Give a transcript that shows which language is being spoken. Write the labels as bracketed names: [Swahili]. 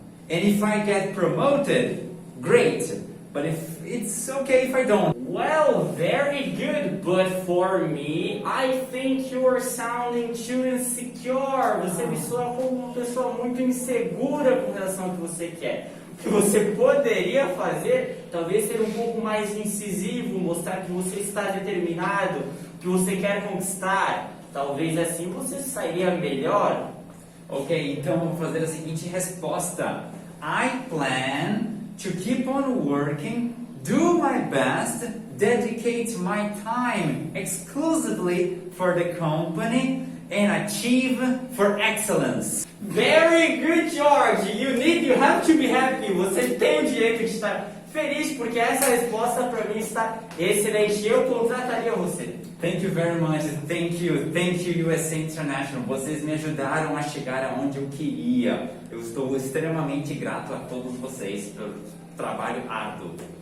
[English] And if I get promoted, great. But if it's okay if I don't. Well, very good. But for me, I think you are sounding too insecure. [Portuguese] Você me soa como uma pessoa muito insegura com relação ao que você quer. O que você poderia fazer, talvez ser um pouco mais incisivo, mostrar que você está determinado, que você quer conquistar. Talvez assim você sairia melhor. Ok, então vou fazer a seguinte resposta. [English] I plan to keep on working, do my best, dedicate my time exclusively for the company and achieve for excellence. Very good, George. You have to be happy. [Portuguese] Você tem o direito de estar feliz porque essa resposta para mim está excelente. Eu contrataria você. [English] Thank you very much. Thank you USA International. [Portuguese] Vocês me ajudaram a chegar aonde eu queria. Eu estou extremamente grato a todos vocês pelo trabalho árduo.